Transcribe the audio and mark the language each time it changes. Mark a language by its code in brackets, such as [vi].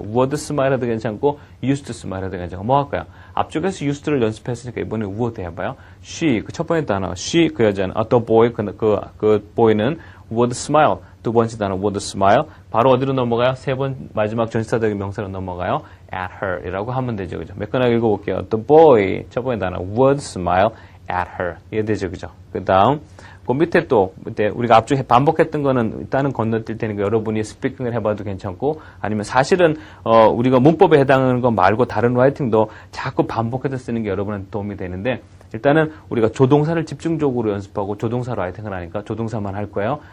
[ko] would smile 해도 괜찮고, used to smile 해도 괜찮고, 뭐 할까요? 앞쪽에서 used를 연습했으니까 이번에 would 해봐요. she, 그 첫 번째 단어, she, 그 여자는, the boy, 그 boy는 would smile. 두 번째 단어, would smile. 바로 어디로 넘어가요? 마지막 전치사적인 명사로 넘어가요. at her 이라고 하면 되죠. 그죠? 몇 가지 읽어볼게요. [en] The boy, [ko] 첫 번째 단어, [en] would smile at her. [ko] 이해되죠? 그죠? 그 다음, 그 밑에 우리가 앞쪽에 반복했던 거는 일단은 건너뛸 테니까 여러분이 스피킹을 해봐도 괜찮고, 아니면 사실은, 우리가 문법에 해당하는 거 말고 다른 라이팅도 자꾸 반복해서 쓰는 게 여러분한테 도움이 되는데, 일단은 우리가 조동사를 집중적으로 연습하고 조동사 라이팅을 하니까 조동사만 할 거예요.